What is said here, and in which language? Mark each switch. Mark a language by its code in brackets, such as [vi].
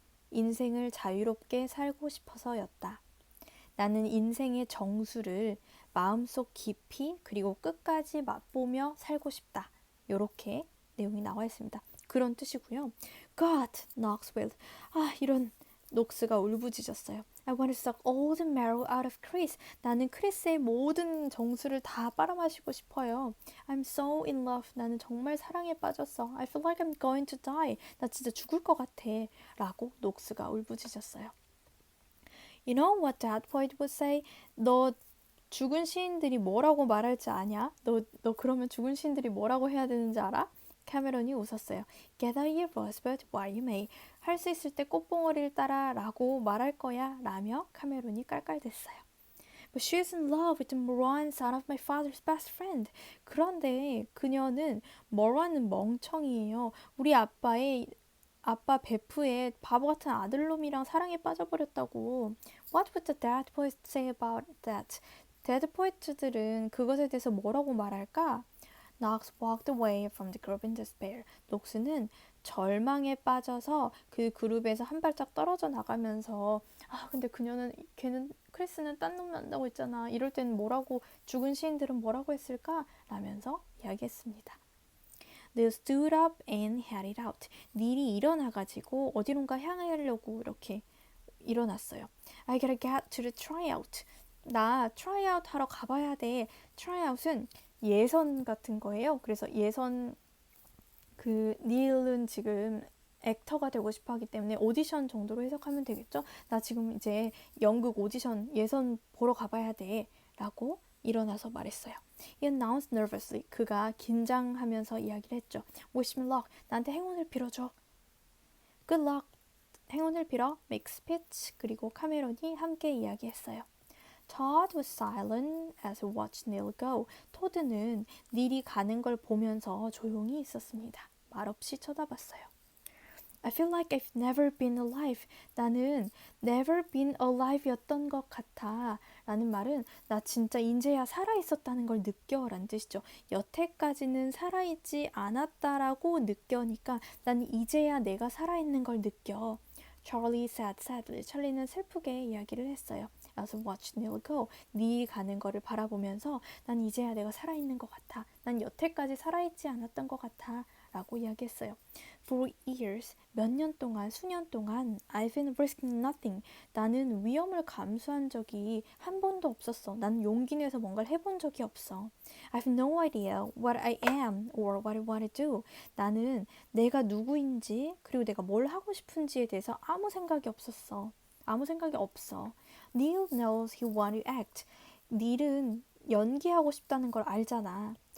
[ko] 인생을 자유롭게 살고 싶어서였다. 나는 인생의 정수를 마음속 깊이 그리고 끝까지 맛보며 살고 싶다. 이렇게 내용이 나와 있습니다. 그런 뜻이고요. [en] God, Knoxville. [ko] 이런 녹스가 울부짖었어요. [en] I want to suck all the marrow out of Chris. [ko] 나는 크리스의 모든 정수를 다 빨아마시고 싶어요. [en] I'm so in love. [ko] 나는 정말 사랑에 빠졌어. [en] I feel like I'm going to die. [ko] 나 진짜 죽을 것 같아. 라고 녹스가 울부짖었어요. [en] You know what that poet would say? [ko] 너 죽은 시인들이 뭐라고 말할지 아냐? 너 그러면 죽은 시인들이 뭐라고 해야 되는지 알아? 캐메론이 웃었어요. [en] Gather your rosebud while you may. [ko] 할 수 있을 때 꽃봉오리를 따라 라고 말할 거야 라며 캐메론이 깔깔댔어요. [en] But she's in love with Moran, son of my father's best friend. [ko] 그런데 그녀는 모란은 멍청이에요. 우리 아빠 베프의 바보 같은 아들놈이랑 사랑에 빠져버렸다고. [en] What would the dead poets say about that? [ko] 데드 포이트들은 그것에 대해서 뭐라고 말할까? [en] Knox walked away from the group in despair. [ko] 녹스는 절망에 빠져서 그 그룹에서 한 발짝 떨어져 나가면서 근데 걔는 크리스는 딴 놈 난다고 했잖아. 이럴 때는 뭐라고 죽은 시인들은 뭐라고 했을까? 라면서 이야기했습니다. [en] They stood up and headed out. [ko] 닐이 일어나가지고 어디론가 향하려고 이렇게 일어났어요. [en] I gotta get to the tryout. [ko] 나 트라이아웃 하러 가봐야 돼. 트라이아웃은 예선 같은 거예요. 그래서 예선 닐은 지금 액터가 되고 싶어 하기 때문에 오디션 정도로 해석하면 되겠죠. 나 지금 이제 연극 오디션 예선 보러 가봐야 돼. 라고 일어나서 말했어요. [en] He announced nervously. [ko] 그가 긴장하면서 이야기를 했죠. [en] Wish me luck. [ko] 나한테 행운을 빌어줘. [en] Good luck. [ko] 행운을 빌어. [en] Make speech. [ko] 그리고 카메론이 함께 이야기했어요. [en] Todd was silent as he watched Neil go. [ko] 토드는 닐이 가는 걸 보면서 조용히 있었습니다. 말없이 쳐다봤어요. [en] I feel like I've never been alive. [ko] 나는 [en] never been alive [ko] 였던 것 같아. 라는 말은 나 진짜 인제야 살아있었다는 걸 느껴 라는 뜻이죠. 여태까지는 살아있지 않았다라고 느껴니까 난 이제야 내가 살아있는 걸 느껴. [en] Charlie said sadly. [ko] 찰리는 슬프게 이야기를 했어요. [en] as I watched Neil go. [ko] 네 가는 거를 바라보면서 난 이제야 내가 살아있는 것 같아. 난 여태까지 살아있지 않았던 것 같아. 라고 이야기했어요. [en] For years, [ko] 몇 년 동안, 수년 동안 [en] I've been risking nothing. [ko] 나는 위험을 감수한 적이 한 번도 없었어. 나는 용기 내서 뭔가를 해본 적이 없어. [en] I've no idea what I am or what I want to do. [ko] 나는 내가 누구인지 그리고 내가 뭘 하고 싶은지에 대해서 아무 생각이 없었어. 아무 생각이 없어. [en] Neil knows he wants to act. [ko] 닐은 연기하고 싶다는 걸 알잖아.